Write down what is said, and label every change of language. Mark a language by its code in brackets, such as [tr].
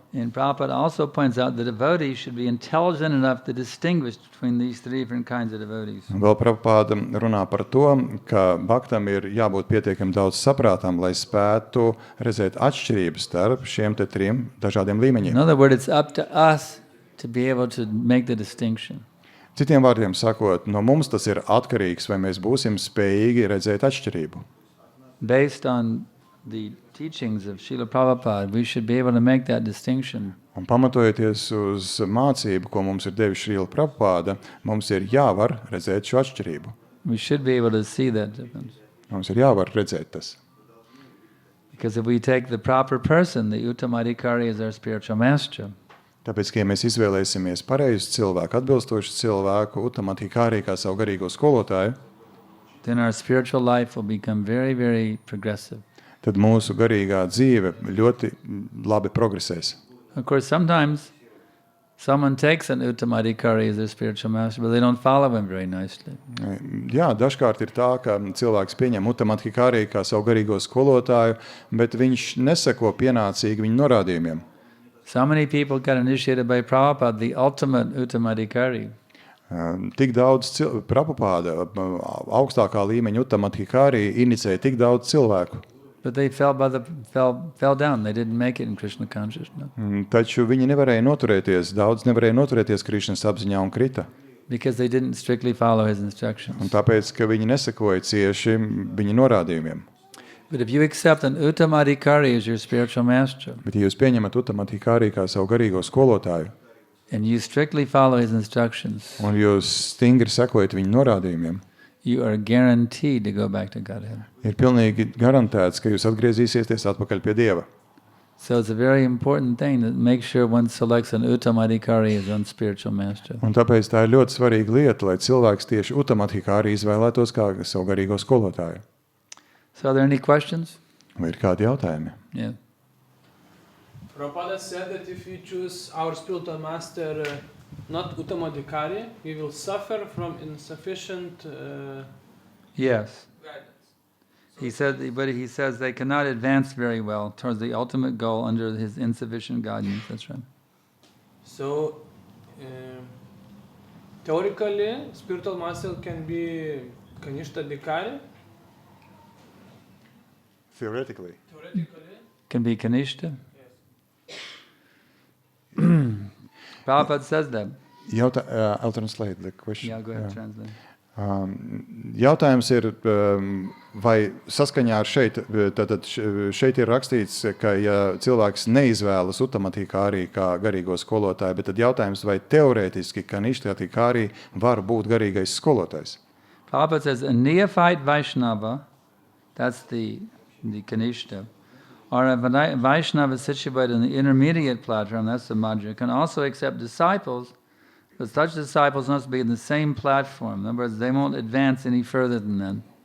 [en] And Prabhupada also points out that devotees should be intelligent enough to distinguish between these three different kinds of devotees. [lv] Vēl Prabhupada runā par to, ka bhaktam ir jābūt pietiekami daudz saprātam, lai spētu redzēt atšķirības starp šiem te 3 dažādiem līmeņiem. [en] In other words, it's up to us to be able to make the distinction. [lv] Citiem vārdiem sakot, no mums tas ir atkarīgs, vai mēs būsim spējīgi redzēt atšķirību. [en] Based on the teachings of Srila Prabhupada, we should be able to make that distinction. [lv] Un pamatojoties uz mācību, ko mums ir devis Srila Prabhupada, mums ir jāvar redzēt šo atšķirību. [en] We should be able to see that difference. [lv] Mums ir jāvar redzēt tas. [en] Because if we take the proper person, the Uttamadhikari is our spiritual master. [lv] Tāpēc, ka ja mēs izvēlēsimies pareizu cilvēku, atbilstošu cilvēku, Uttamadhikari kā savu garīgo skolotāju, [en] then our spiritual life will become very, very progressive. [lv] tad mūsu garīgā dzīve ļoti labi progresēs. [en] Of course, sometimes someone takes an Uttamadhikari as their spiritual master, but they don't follow him very nicely. [lv] Jā, dažkārt ir tā, ka cilvēks pieņem Uttamadhikari kā savu garīgo skolotāju, bet viņš neseko pienācīgi viņa norādījumiem. [en] So many people got initiated by Prabhupada, the ultimate Uttamadhikari. [lv] Tik daudz Prabhupāda, augstākā līmeņa Adhikari inicēja tik daudz cilvēku. [en] But they fell down. They didn't make it in Krishna consciousness. [lv] Taču viņi nevarēja noturēties, daudz nevarēja noturēties Krišnas apziņā un krita. [en] Because they didn't strictly follow his instructions. [lv] Un tāpēc, ka viņi nesekoja cieši viņa norādījumiem. [en] But if you accept an Uttama Adhikari as your spiritual master, [lv] Bet ja jūs pieņemat Uttama Adhikari kā savu garīgo skolotāju, [en] and you strictly follow his instructions, [lv] un jūs stingri sekojat viņa norādījumiem, [en] you are guaranteed to go back to Godhead. [lv] ir pilnīgi garantēts, ka jūs atgriezīsieties atpakaļ pie Dieva. [en] So it's a very important thing to make sure one selects an Uttama Adhikari as one's spiritual master. [lv] Un tāpēc tā ir ļoti svarīga lieta, lai cilvēks tieši Uttama Adhikari izvēlētos kā savu garīgo skolotāju. [en] So are there any questions? [lv] Vai ir kādi jautājumi? [en] Yeah. Prabhupada said that if you choose our spiritual master, not Uttama Adhikari, we will suffer from insufficient Yes. guidance. He says they cannot advance very well towards the ultimate goal under his insufficient guidance. That's right. So, theoretically, spiritual master can be Kanishta Adhikari. Theoretically. Theoretically, Can be Kanishta. yes. Prabhupada says that. I'll translate the question. Yeah, go ahead, translate. [lv] Jautājums ir, vai saskaņā ar šeit ir rakstīts, ka ja cilvēks neizvēlas Uttama Adhikari kā garīgo skolotāju, bet tad jautājums, vai teorētiski Kanishta Adhikari var būt garīgais skolotājs? [en] Prabhupada says a neophyte Vaishnava, that's the Kanishta, or a Vaishnava situated in the intermediate platform, that's the Madhya, can also accept disciples, but such disciples must be in the same platform. In other words, they won't advance any further than them.